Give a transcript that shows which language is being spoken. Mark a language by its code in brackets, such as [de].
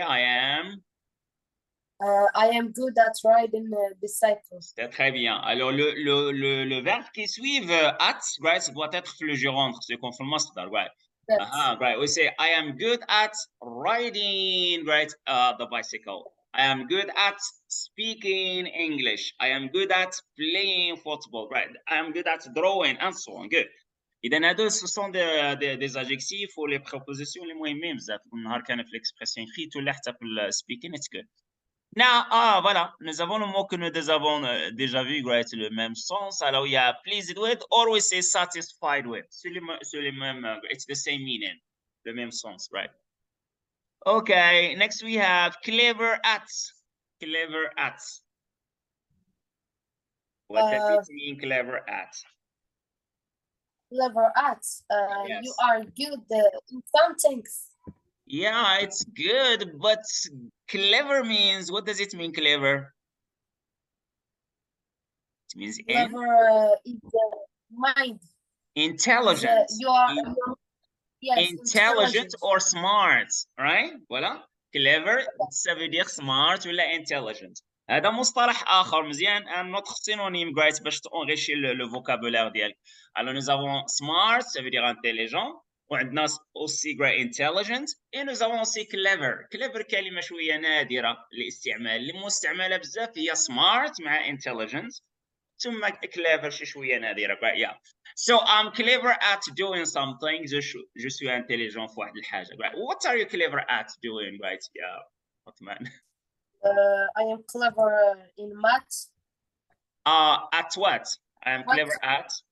[en] I am good at riding a bicycle. [fr] C'est très bien. Alors, le verbe qui suit, at, right, ça doit être le gérant, c'est comme le masdar, right? [en] Right. We say, I am good at riding, right, the bicycle. I am good at speaking English. I am good at playing football, right? I am good at drawing, and so on. Good. [ar] إذا هادو [fr] ce sont des adjectifs ou les prépositions les [ar] مهمين بزاف. النهار كان في [fr] l'expression écrite [ar] ولا حتى في [en] speaking, it's good. [fr] Now, voilà, nous avons le mot que nous avons déjà vu, right, le même sens. Alors, il y a pleased with, or we say satisfied with. C'est le même, [en] it's the same meaning, [fr] le même sens, right? [en] Okay, next we have clever at. Clever at. What does it mean, clever at? Clever at. Yes. You are good in some things. Yeah, it's good, but clever means, what does it mean, clever? It means clever is mind. Intelligent. You are yes, intelligent or smart, right? [fr] Voilà. Clever, ça veut dire smart [ar] ولا [fr] intelligent. [ar] هذا مصطلح آخر مزيان [fr] un autre synonyme [ar] great باش تenrichir [fr] le vocabulaire [ar] ديالك. [fr] Alors nous avons smart, ça veut dire intelligent. [ar] وعندنا [fr] aussi great intelligent. Et nous avons aussi clever. [ar] Clever كلمة شوية نادرة الاستعمال. اللي مستعملة بزاف هي smart مع intelligent. ثم clever شوية نادرة. [en] But yeah. So I'm clever at doing something. [fr] Je suis intelligent [ar] في واحد الحاجة. [en] Right? What are you clever at doing, right? Yeah, Othmane. I am clever in math. At what? I am clever at